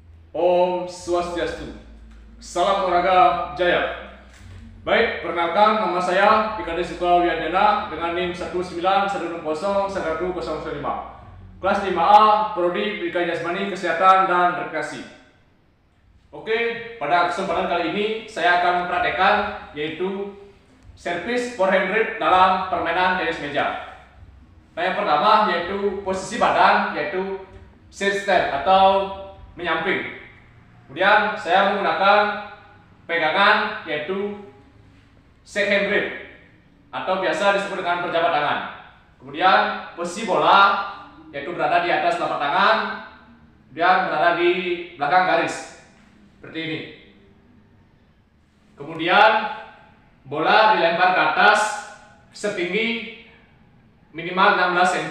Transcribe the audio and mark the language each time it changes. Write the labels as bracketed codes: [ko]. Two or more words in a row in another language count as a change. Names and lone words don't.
[id] Om Swastiastu. Salam olahraga jaya. Baik, perkenalkan nama saya Ikade Suka Wiandana dengan NIM 191601105. Kelas 5A, Prodi Pendidikan Jasmani, Kesehatan dan Rekreasi. Oke, pada kesempatan kali ini saya akan mempraktekkan yaitu servis [en] forehand grip [id] dalam permainan tenis meja. Nah, yang pertama yaitu posisi badan, yaitu [en] sit stand [id] atau menyamping. Kemudian saya menggunakan pegangan yaitu [en] shake hand grip [id] atau biasa disebut dengan perjabat tangan. Kemudian posisi bola yaitu berada di atas telapak tangan, kemudian berada di belakang garis seperti ini. Kemudian bola dilempar ke atas setinggi minimal 16 cm.